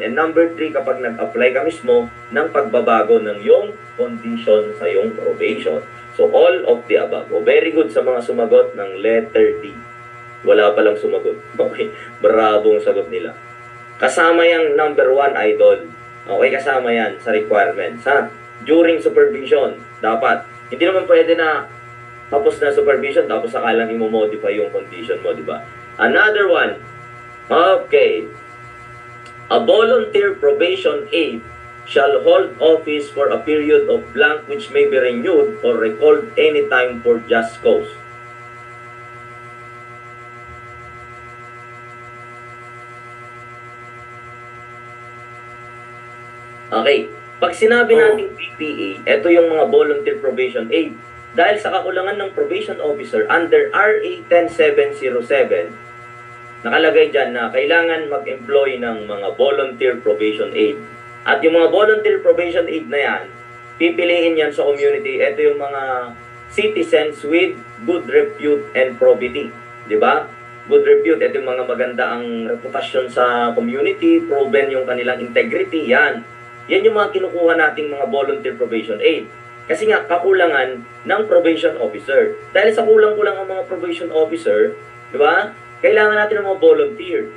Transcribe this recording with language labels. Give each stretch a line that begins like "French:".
Filipino: And number 3, kapag nag-apply ka mismo ng pagbabago ng iyong condition sa iyong probation.
English: So, all of the above.
Filipino: Very good sa mga sumagot ng letter D. Wala palang sumagot. Okay, bravo ang sagot nila. Kasama yung number 1, idol. Okay, kasama yan sa requirements, ha? During supervision, dapat. Hindi naman pwede na tapos na supervision, tapos saka lang i-modify yung condition mo, di ba?
English: Another one, okay. A volunteer probation aide shall hold office for a period of blank which may be renewed or recalled anytime for just cause.
Filipino: Okay. Pag sinabi nating PPA, ito yung mga volunteer probation aid. Dahil sa kakulangan ng probation officer under RA 10707, nakalagay dyan na kailangan mag-employ ng mga volunteer probation aid. At yung mga volunteer probation aid na yan, pipiliin yan sa community. Ito yung mga
English: citizens with good repute and probity.
Filipino: Di ba? Good repute, ito yung mga maganda ang reputasyon sa community, proven yung kanilang integrity, yan. Yan yung mga kinukuha nating mga volunteer probation aid. Kasi nga, kakulangan ng probation officer. Dahil sa kulang-kulang ang mga probation officer, di ba? Kailangan natin ng mga volunteer.